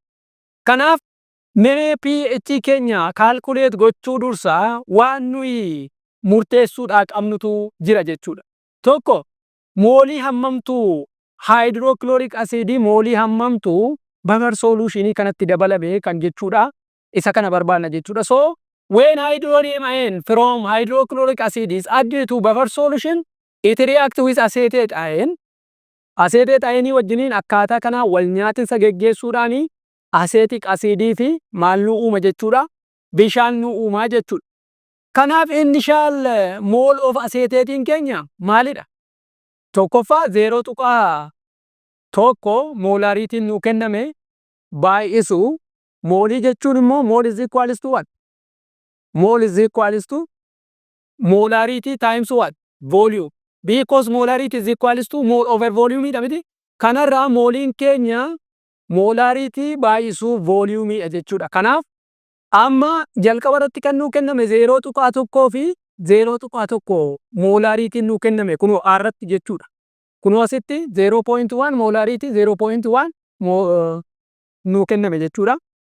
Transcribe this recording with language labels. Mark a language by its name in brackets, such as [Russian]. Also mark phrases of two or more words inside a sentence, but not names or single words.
[Oromo] Kanaaf mee pH keenya calculate gochuu dursa waan nuyi murteessuudhaa qabnutu jira jechuudha. Tokko moolii hammamtu [English] hydrochloric acid [Oromo] moolii hammamtu [English] buffer solution [Oromo] kanatti dabalame kan jechuudha. Isa kana barbaadna jechuudha. [English] So when hydronium ion from hydrochloric acid is added to buffer solution, it reacts with acetate ion. Acetate ion [Oromo] wajjiniin akkaataa kana wal nyaatinsa geggeessuudhaan [English] acetic acid [Oromo] fi maal nu uuma jechuudha? Bishaan nu uumaa jechuudha. Kanaaf [English] initial mole of acetate [Oromo] keenya maalidha? Tokkoffaa 0.1 molarity nu kenname baay'isu molii jechuun immoo [English] mole is equals to what? Mole is equals to molarity times what? Volume. Because molarity is equals to mole over volume [Oromo] dha miti. Kanarraa moliin keenya molarity baay'isu volume jechuudha. Kanaaf amma jalqaba irratti kan nu kenname 0.1 fi 0.1 molarity nu kenname kunoo irratti jechuudha. Kunoo asitti 0.1 molarity 0.1 nu kenname jechuudha.